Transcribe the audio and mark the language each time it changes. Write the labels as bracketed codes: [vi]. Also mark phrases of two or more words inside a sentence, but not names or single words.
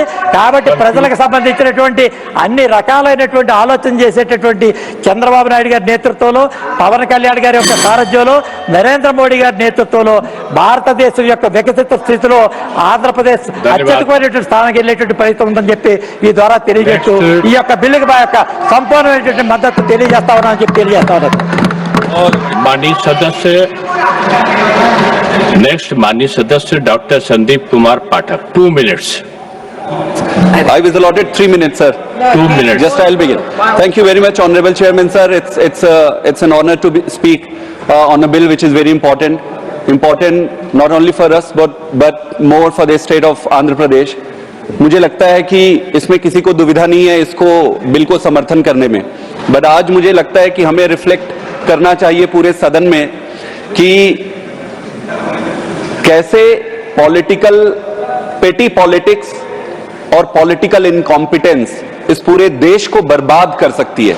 [te] కాబట్టి ప్రజలకు సంబంధించినటువంటి అన్ని రకాలైనటువంటి ఆలోచన చేసేటటువంటి చంద్రబాబు నాయుడు గారి నేతృత్వంలో, పవన్ కళ్యాణ్ గారి యొక్క సారథ్యంలో, నరేంద్ర మోడీ గారి నేతృత్వంలో భారతదేశం యొక్క వికసిత స్థితిలో ఆంధ్రప్రదేశ్ అత్యధికమైనటువంటి స్థానానికి వెళ్ళేటువంటి ప్రయత్నం ఉందని చెప్పి ఈ ద్వారా తెలియజేస్తూ ఈ యొక్క బిల్లుకి మా యొక్క సంపూర్ణమైనటువంటి మద్దతు తెలియజేస్తా ఉన్నామని చెప్పి తెలియజేస్తా ఉన్నాను. [hi] माननीय सदस्य नेक्स्ट माननीय सदस्य डॉक्टर संदीप कुमार पाठक 2 minutes. [en] I was allotted 3 minutes, sir. 2 minutes. Just I'll begin. Thank you very much, Honorable Chairman, sir. It's an honor to speak on a bill which is very important not only for us but more for the state of Andhra Pradesh. [hi] मुझे लगता है कि इसमें किसी को दुविधा नहीं है इसको बिल को समर्थन करने में, बट आज मुझे लगता है कि हमें रिफ्लेक्ट करना चाहिए पूरे सदन में कि कैसे [en] petty politics [hi] और [en] political incompetence [hi] इस पूरे देश को बर्बाद कर सकती है.